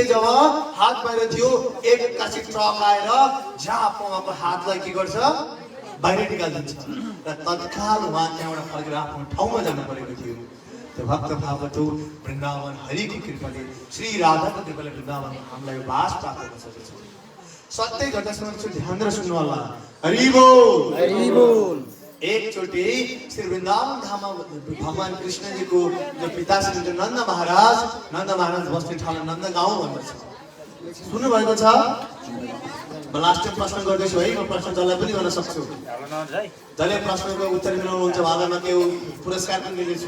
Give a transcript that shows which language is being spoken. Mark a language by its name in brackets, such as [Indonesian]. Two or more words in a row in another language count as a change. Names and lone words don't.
[Nepali] जब हात बाहिर थियो, एक एक्कासी ट्रक आएर झाप उहाँको हातलाई के गर्छ? बाहिर निकालिदिन्छ र तत्काल उहाँ त्यहाँबाट फर्केर आफ्नो ठाउँमा जानु परेको थियो। त्यो भक्त भावतो वृन्दावन हरिको कृपाले, श्री राधाको कृपाले वृन्दावन हामीलाई वास प्राप्त गर्न सक्छ। सत्य घटना सुन्छु, ध्यान दिएर सुन्नु होला। हरि बोल, हरि बोल। एकचोटि श्री वृन्दावन धाममा भगवान कृष्णजीको जो पिता श्री नन्द महाराज बस्ने ठाउँ नन्द गाउँ भन्दछ। सुन्नु भएको छ? म [English] last time [Nepali] प्रश्न गर्दैछु है, म प्रश्न जसलाई पनि गर्न सक्छु। जसले प्रश्नको उत्तर मिलाउनुहुन्छ उहाँलाई म के पुरस्कार पनि दिनेछु।